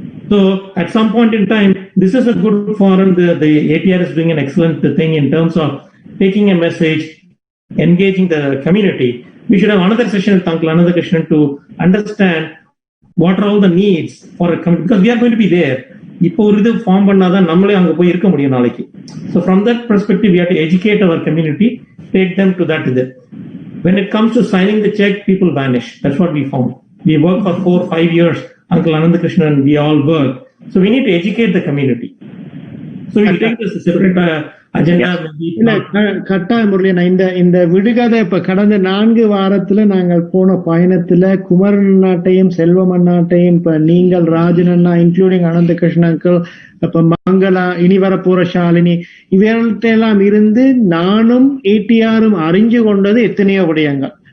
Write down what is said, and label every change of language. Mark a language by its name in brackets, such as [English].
[English] So at some point in time, this is a good forum. The ATR is doing an excellent thing in terms of taking a message, engaging the community. We should have another session with Uncle Ananthakrishnan to understand what are all the needs for a community, because we are going to be there. [Tamil] இப்போ ஒரு இது form பண்ணாதான் நம்மளே அங்க போய் இருக்க முடியும் நாளைக்கு. [English] So from that perspective, we have to educate our community, take them to that. When it comes to signing the check, people vanish. That's what we found. We work for 4-5 years. Uncle Ananthakrishnan, we all work. So we need to educate the community. So we take this a separate agenda. [Tamil] கட்டாய முறையில இந்த விடுகதை இப்ப கடந்த 4 வாரத்துல நாங்கள் போன பயணத்துல குமரன் அண்ணாட்டையும் செல்வம் அண்ணாட்டையும் இப்ப நீங்கள் ராஜன் அண்ணா இன்க்ளூடிங் அனந்தகிருஷ்ணன் இப்ப மங்களா இனி வரப்போற ஷாலினி இவர்கள்ட்ட எல்லாம் இருந்து நானும் ஏடிஆரும் அறிஞ்சு கொண்டது எத்தனையோ விடயங்கள்.